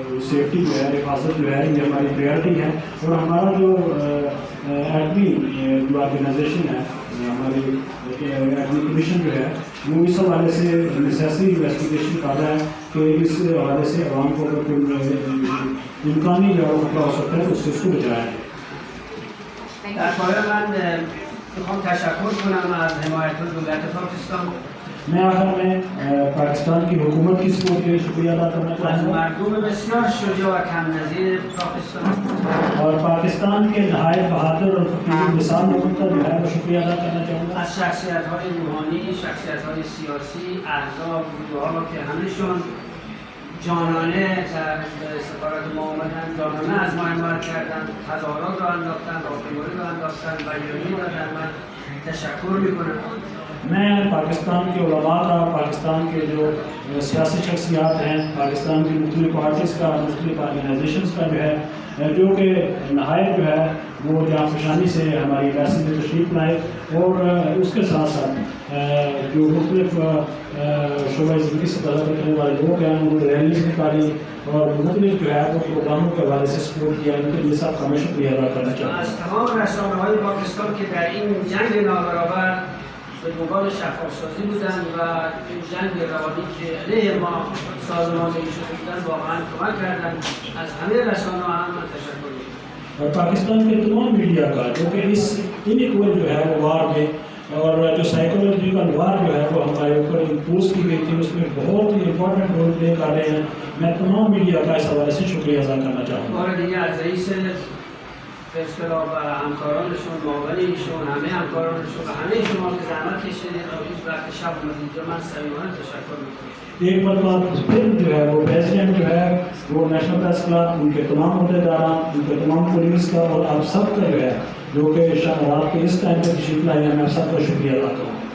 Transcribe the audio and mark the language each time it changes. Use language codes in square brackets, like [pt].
[ur] Safety جو ہے حفاظت جو ہے یہ ہماری پریارٹی ہے، اور ہمارا جو ایٹمی جو آرگنائزیشن ہے ہماری ایٹمی کمیشن جو ہے وہ اس حوالے سے نیسیسری انویسٹیگیشن کر رہا ہے کہ اس حوالے سے عوام کو اگر کوئی امکانی جو خطرہ ہو سکتا ہے تو اس کو بچایا جائے۔ [fa] در پایان من میخوام تشکر کنم از حمایت دولت پاکستان۔ [ur] میں آخر میں پاکستان کی حکومت کی سپورٹ کے لیے شکریہ ادا کرنا چاہتا ہوں، [fa] مردم بسیار شجاع و کم نظیر پاکستان [ur] اور پاکستان کے نہایت بہادر اور فقیر مثال لوگوں کا جو ہے وہ شکریہ ادا کرنا چاہوں گا۔ [fa] از شخصیت‌های روحانی، شخصیت‌های سیاسی، احزاب، گروه‌ها که همه‌شون جانانه در سفارت ما آمدن، جانانه از ما حمایت کردن، تظاهرات را انداختن، راهپیمایی را انداختن، بیانیه دادن، من تشکر می‌کنم [ur] میں پاکستان کے علماء کا، پاکستان کے جو سیاسی شخصیات ہیں، پاکستان کی مختلف پارٹیز کا، مختلف آرگنائزیشنس کا جو ہے جو کہ نہایت جو ہے وہ جہاں فشانی سے ہماری ایمبیسی میں تشریف لائے، اور اس کے ساتھ ساتھ جو مختلف شعبۂ زندگی سے تعلق رکھنے والے لوگ ہیں انہوں نے ریلیز نکالی اور مختلف جو ہے وہ پروگراموں کے حوالے سے سپورٹ کیا. ان کے لیے سب کا میں شکریہ ادا کرنا چاہتا ہوں. [fa] از تمام رسانه‌های پاکستان که در این جنگ نابرابر به دنبال شفاف‌سازی بودند و این جنگ روانی که علیه ما سازماندهی شده بودند واقعا کمک کردند. از همه رسانه‌ها هم من تشکر می‌کنم. [ur] اور پاکستان کے تمام میڈیا کا جو کہ اس انیکول جو ہے وہ وار میں اور جو سائیکولوجیکل وار جو ہے وہ ہمارے اوپر امپوز کی گئی تھی، اس میں بہت ہی امپورٹنٹ رول پلے کر رہے ہیں. میں تمام میڈیا کا اس حوالے سے شکریہ ادا کرنا چاہوں گا. [fa] بار دیگه از رئیس فسکلا و همکارانشون، معاونینشون، همه همکارانشون و همه شما که زحمت کشیدید تا این وقت شب اومدید من صمیمانه تشکر می‌کنم. [ur] ایک مرتبہ پھر جو ہے وہ پریزیڈنٹ جو ہے وہ نیشنل پریس کلب، ان کے تمام عہدیداران، ان کے تمام پولیس کا اور آپ سب کا جو ہے جو کہ رات کے اس ٹائم پہ تشریف لائے ہیں، میں آپ سب کا شکریہ ادا کروں.